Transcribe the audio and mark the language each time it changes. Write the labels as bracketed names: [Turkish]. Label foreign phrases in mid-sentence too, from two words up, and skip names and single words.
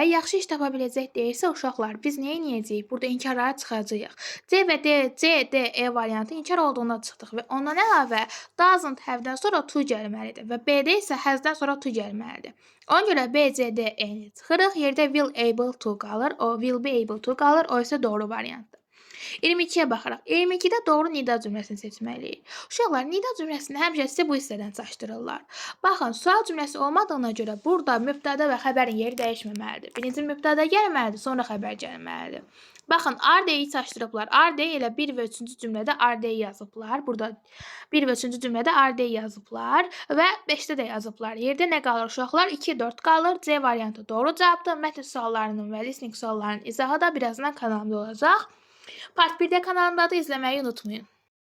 [Azerbaijani] Yaxşı iş tapa biləcək deyirsə uşaqlar biz nə edəcəyik? Burada inkarları çıxacağıq. C və D, E variantı inkar olduğuna çıxdıq və ondan əlavə [English] doesn't have- [Azerbaijani] dən sonra to gəlməlidir və B-də isə has-dən sonra to gəlməlidir. Ona görə B, C, D, E-ni çıxırıq. Yerdə [English] will able to [Azerbaijani] qalır. O [English] will be able to [Azerbaijani] qalır. O isə doğru variantdır. 22-yə baxırıq. 22-də doğru nida cümləsini seçməliyik. Uşaqlar, nida cümləsini həmişə sizə bu hissədən çaşdırırlar. Baxın, sual cümləsi olmadığına görə burada mübtəda və xəbərin yeri dəyişməməlidir. Birinci mübtəda gəlməlidir, sonra xəbər gəlməlidir. Baxın, are-i çaşdırıblar. Are elə 1 və 3-cü cümlədə are yazıblar. Burada 1 və 3-cü cümlədə are yazıblar və 5-də də yazıblar. Yerdə nə qalır uşaqlar? 2, 4 qalır. C variantı doğru cavabdır. Mətn suallarının və listening suallarının izahı da birazdan kanalımda olacaq. Part 1-də kanalımda da izləməyi unutmayın.